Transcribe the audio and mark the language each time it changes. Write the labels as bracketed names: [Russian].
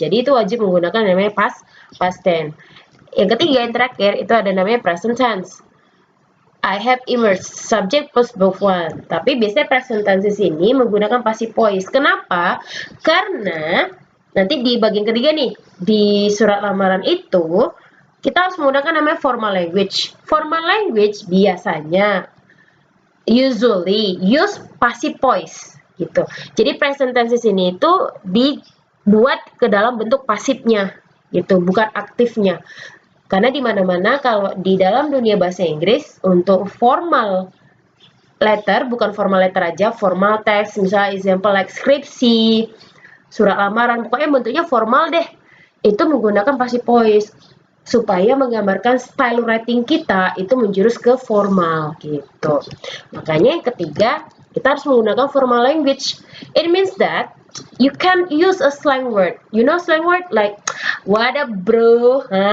[Indonesian] Jadi itu wajib menggunakan namanya past tense. Yang ketiga, yang terakhir, itu ada namanya present tense. [English] I have immersed, subject post verb one. [Indonesian] Tapi biasanya present tense ini menggunakan passive voice. Kenapa? Karena nanti di bagian ketiga nih, di surat lamaran itu, kita harus menggunakan namanya formal language. [English] Formal language [Indonesian] biasanya [English] usually use passive voice [Indonesian] gitu. Jadi present tense ini itu dibuat ke dalam bentuk pasifnya gitu, bukan aktifnya. Karena di mana-mana kalau di dalam dunia bahasa Inggris untuk formal letter, bukan formal letter aja, formal text, misalnya example like skripsi, surat lamaran, pokoknya bentuknya formal deh. Itu menggunakan passive voice supaya menggambarkan style writing kita itu menjurus ke formal gitu. Makanya yang ketiga, kita harus menggunakan formal language. [English] It means that you can use a slang word. You know slang word like what up bro?